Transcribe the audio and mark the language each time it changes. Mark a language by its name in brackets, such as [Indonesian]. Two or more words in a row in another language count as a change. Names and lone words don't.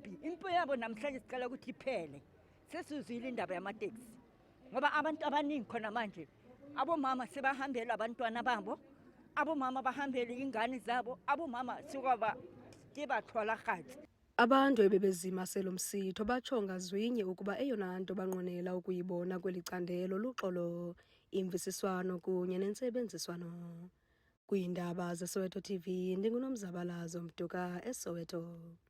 [Zulu] Impi yabo namhlanje sicela ukuthi iphele. Sesizwile indaba yamateksi. ngoba abantu abaningi khona manje abomama sebahambela abantwana babo, abomama bahambele ingane zabo, abomama sukaba kebathwala khatsi. [Xhosa] Abantu ebebezima selo msitho batsho ngazwinye ukuba eyona nto banqwenela ukuyibona kweli candelo luxolo, imvisiswano kunye nentsebenziswano. Kwiindaba zeSoweto TV, ndinguNomzabalazo Mduka, eSoweto.